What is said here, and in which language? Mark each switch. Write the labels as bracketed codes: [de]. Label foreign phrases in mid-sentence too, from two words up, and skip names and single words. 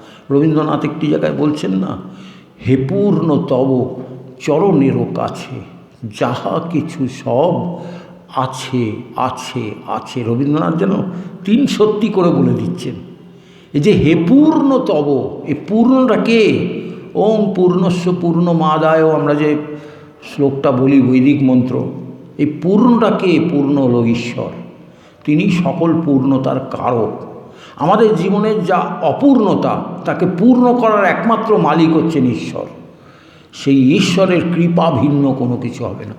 [bn] রবীন্দ্রনাথ একটি জায়গায় বলছেন না, হে পূর্ণ তব চরণেরও কাছে, যাহা কিছু সব আছে আছে আছে। রবীন্দ্রনাথ যেন তিন সত্যি করে বলে দিচ্ছেন। এই যে হে পূর্ণ তব, এই পূর্ণটা কে? [sa] ওম পূর্ণস্য পূর্ণমাদায়, [bn] আমরা যে শ্লোকটা বলি বৈদিক মন্ত্র, এই পূর্ণটা কে? পূর্ণ হলো ঈশ্বর। তিনি সকল পূর্ণতার কারক। আমাদের জীবনের যা অপূর্ণতা তাকে পূর্ণ করার একমাত্র মালিক হচ্ছেন ঈশ্বর। সেই ঈশ্বরের কৃপা ভিন্ন কোনো কিছু হবে না।